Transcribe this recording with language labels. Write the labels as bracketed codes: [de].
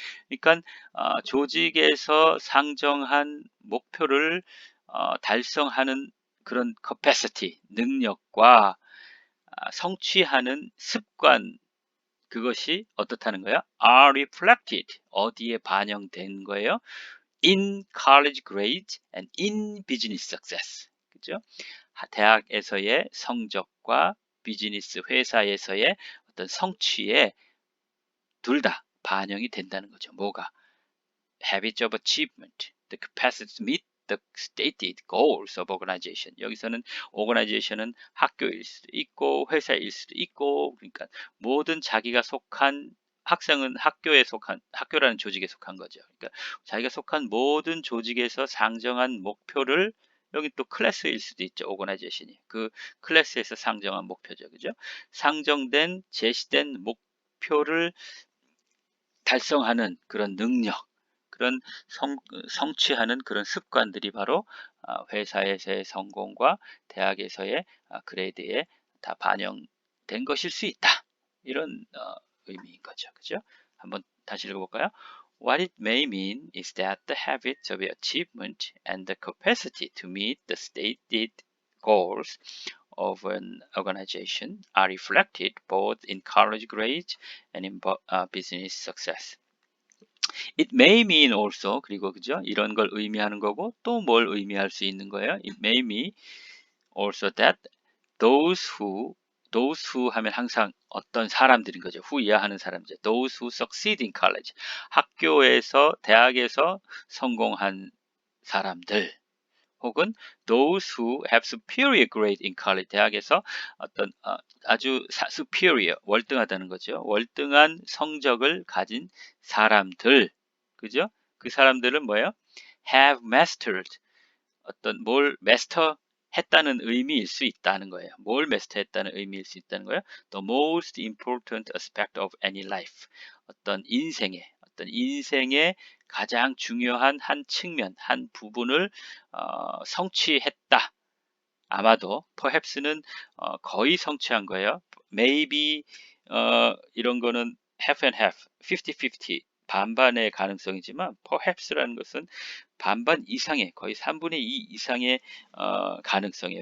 [ko] 그러니까 조직에서 상정한 목표를 달성하는 그런 capacity, 능력과 성취하는 습관, 그것이 어떻다는 거야? [en] are reflected, [ko] 어디에 반영된 거예요? [en] in college grades and in business success. [ko] 그죠? 대학에서의 성적과 비즈니스 회사에서의 어떤 성취에 둘 다 반영이 된다는 거죠. 뭐가? [en] Habits of achievement, the capacity to meet the stated goals of organization. [ko] 여기서는 organization은 학교일 수도 있고 회사일 수도 있고, 그러니까 모든 자기가 속한 학생은 학교라는 조직에 속한 거죠. 그러니까 자기가 속한 모든 조직에서 상정한 목표를, 여기 또 클래스일 수도 있죠. 오거나이제이션이 그 클래스에서 상정한 목표죠. 그죠? 상정된 제시된 목표를 달성하는 그런 능력, 그런 성취하는 그런 습관들이 바로 회사에서의 성공과 대학에서의 그레이드에 다 반영된 것일 수 있다. 이런 의미인 거죠. 그죠? 한번 다시 읽어볼까요? [en] What it may mean is that the habits of achievement and the capacity to meet the stated goals of an organization are reflected both in college grades and in business success. It may mean also, [ko] 그리고 그죠? 이런 걸 의미하는 거고 또 뭘 의미할 수 있는 거예요? [en] It may mean also that those who [ko] 하면 항상 어떤 사람들인 거죠. who 이하하는 사람이죠. [en] Those who succeed in college. [ko] 학교에서, 대학에서 성공한 사람들. 혹은 [en] those who have superior grade in college. [ko] 대학에서 어떤 아주 superior, 월등하다는 거죠. 월등한 성적을 가진 사람들. 그죠? 그 사람들은 뭐예요? [en] have mastered. [ko] 어떤 뭘 master 했다는 의미일 수 있다는 거예요. 뭘 master했다는 의미일 수 있다는 거예요. [en] The most important aspect of any life. [ko] 어떤 인생의 가장 중요한 한 측면, 한 부분을 성취했다. 아마도 perhaps는 거의 성취한 거예요. maybe 이런 거는 [en] half and half, [ko] 50-50 반반의 가능성이지만 perhaps라는 것은 반반 이상의, 거의 3분의 2 이상의 가능성이에요.